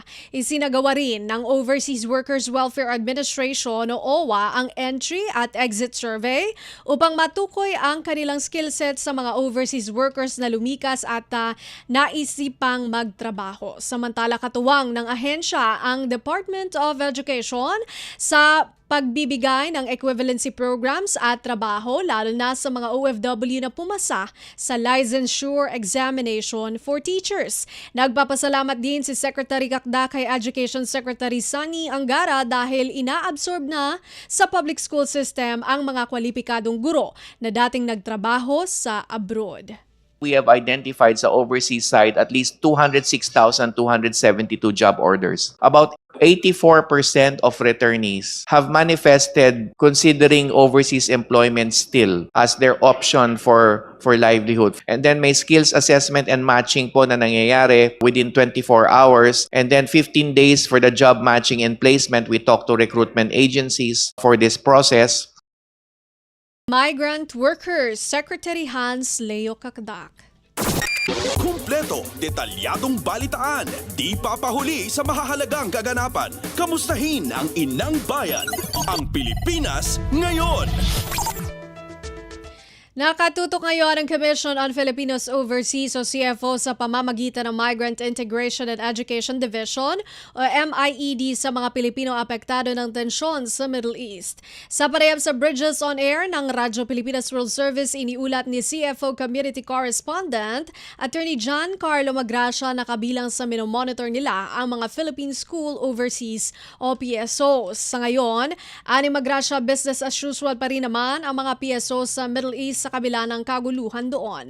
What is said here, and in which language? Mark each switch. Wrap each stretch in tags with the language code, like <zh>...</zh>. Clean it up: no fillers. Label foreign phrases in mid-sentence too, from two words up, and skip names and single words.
<tl>Isinagawa rin ng Overseas Workers Welfare Administration o OWA ang entry at exit survey upang matukoy ang kanilang</tl> <en>skill set</en> <tl>sa mga</tl> <en>overseas workers</en> <tl>na lumikas at naisipang magtrabaho. Samantala, katuwang ng ahensya ang Department of Education sa pagbibigay ng</tl> <en>equivalency programs</en> <tl>at trabaho lalo na sa mga OFW na pumasa sa</tl> <en>licensure examination for teachers.</en> <tl>Nagpapasalamat din si Secretary Kakda kay Education Secretary Sani Angara dahil inaabsorb na sa</tl> <en>public school system</en> <tl>ang mga kwalipikadong guro na dating nagtrabaho sa abroad.</tl> <en>We have identified sa overseas side at least 206,272 job orders. About 84% of returnees have manifested considering overseas employment still as their option for livelihood. And then may skills assessment and matching</en> <tl>po na nangyayari</tl> <en>within 24 hours. And then 15 days for the job matching and placement. We talk to recruitment agencies for this process. Migrant Workers Secretary Hans Leo Kakdak.</en> <tl>Kumpleto, detalyadong balitaan, di papahuli sa mahahalagang kaganapan. Kamustahin ang inang bayan, ang Pilipinas ngayon. Nakatutok ngayon ang Commission on Filipinos Overseas o CFO sa pamamagitan ng Migrant Integration and Education Division o MIED sa mga Pilipino apektado ng tensyon sa Middle East. Sa parehab sa Bridges on Air ng Radyo Pilipinas World Service, iniulat ni CFO Community Correspondent Attorney John Carlo Magracia na kabilang sa minomonitor nila ang mga Philippine School Overseas o PSOs. Sa ngayon, ani Magracia,</tl> <en>business as usual</en> <tl>pa rin naman ang mga PSOs sa Middle East sa kabila ng kaguluhan doon.</tl>